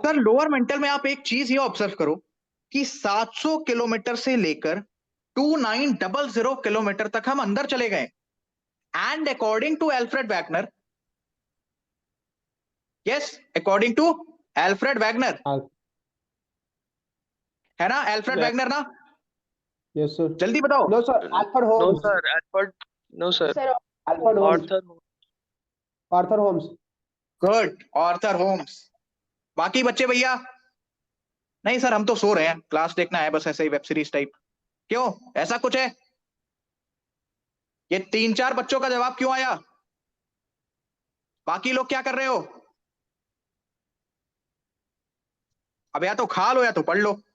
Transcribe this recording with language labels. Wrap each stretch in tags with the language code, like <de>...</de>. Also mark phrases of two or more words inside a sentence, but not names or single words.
<hi>सर</hi> <en>lower mantle</en> <hi>में आप एक चीज ये ऑब्जर्व करो कि 700 किलोमीटर से लेकर 2900 किलोमीटर तक हम अंदर चले गए।</hi> <en>And according to Alfred Wegener, yes according to Alfred Wegener Al-</en> <hi>है ना, एल्फ्रेड Wa- वैगनर ना,</hi> <en>Yes, sir.</en> <hi>जल्दी बताओ।</hi> <en>No, sir. Alfred No, Holmes. sir. Alfred. No, sir. Sir, Alfred Holmes. Arthur. Arthur Holmes.</en> <hi>गुड, ऑर्थर होम्स। बाकी बच्चे भैया? नहीं सर, हम तो सो रहे हैं, क्लास देखना है बस, ऐसे ही</hi> <en>web series</en> <hi>टाइप। क्यों, ऐसा कुछ है? ये 3-4 बच्चों का जवाब क्यों आया? बाकी लोग क्या कर रहे हो? अब या तो खा लो या तो पढ़ लो।</hi>